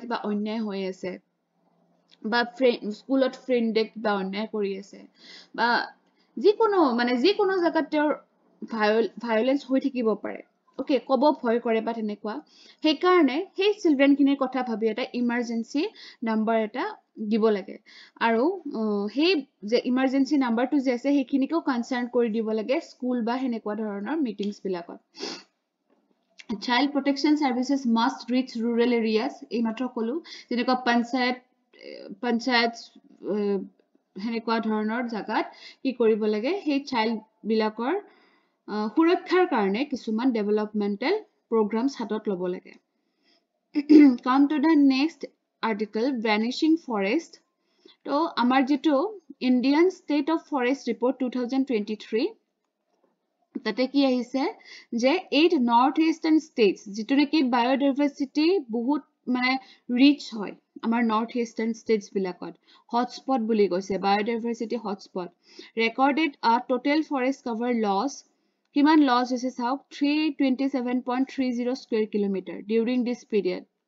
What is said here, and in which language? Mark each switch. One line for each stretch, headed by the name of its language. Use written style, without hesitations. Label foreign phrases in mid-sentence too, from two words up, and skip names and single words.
Assamese: কিবা অন্যায় হৈ আছে বা স্কুলত ফ্ৰেণ্ডে কিবা অন্যায় কৰি আছে বা যিকোনো জাগাত তেওঁৰ ভায়োলেন্স হৈ থাকিব পাৰে, ওকে ক'ব ভয় কৰে বা তেনেকুৱা, সেইকাৰণে সেই চিলড্ৰেনখিনিৰ কথা ভাবি এটা
English: emergency number
Assamese: এটা দিব লাগে আৰু সেই যে ইমাৰ্জেঞ্চি নাম্বাৰটো যে আছে সেইখিনিকেও কনচাৰ্ণ কৰি দিব লাগে স্কুল বা সেনেকুৱা ধৰণৰ মিটিংছ বিলাকত।
English: Child protection services must reach rural areas.
Assamese: এই মাত্ৰ কলো যেনেকুৱা পঞ্চায়ত সেনেকুৱা ধৰণৰ জাগাত কি কৰিব লাগে, সেই চাইল্ড বিলাকৰ সুৰক্ষাৰ কাৰণে কিছুমান
English: developmental programs
Assamese: হাতত ল'ব লাগে।
English: Come to the next article, vanishing forest.
Assamese: তো আমাৰ যিটো Indian State of Forest Report 2023 তাতে কি আহিছে যে 8
English: north eastern states
Assamese: যিটো নেকি বায়োডাইভাৰ্চিটি বহুত মানে ৰিচ হয় আমাৰ
English: north eastern states
Assamese: বিলাকত, হটস্পট বুলি কৈছে,
English: biodiversity hotspot, recorded a total forest cover loss,
Assamese: কিমান লছ হৈছে চাওক, 327.30
English: square kilometre during this period.